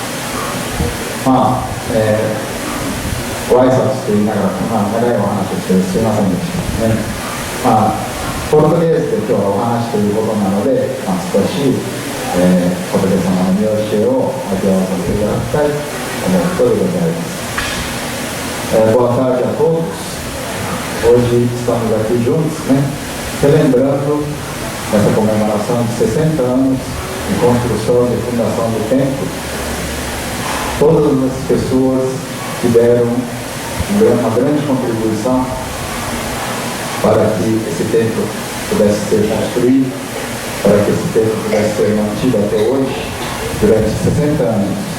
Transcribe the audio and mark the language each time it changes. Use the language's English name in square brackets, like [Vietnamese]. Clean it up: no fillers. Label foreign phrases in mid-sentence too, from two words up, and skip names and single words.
[Japanese] ご挨拶と言いながら、長いお話をしてすいませんでしたね。ポルトゲーズで今日はお話ということなので、少し、仏様の見教えを味わわさせていただきたいと思うことでございます。 [Portuguese] Boa tarde a todos. Hoje estamos aqui juntos, né, relembrando essa comemoração de 60 anos de construção e fundação do templo. Todas as pessoas que deram uma grande contribuição para que esse templo pudesse ser construído, para que esse templo pudesse ser mantido até hoje, durante 60 anos.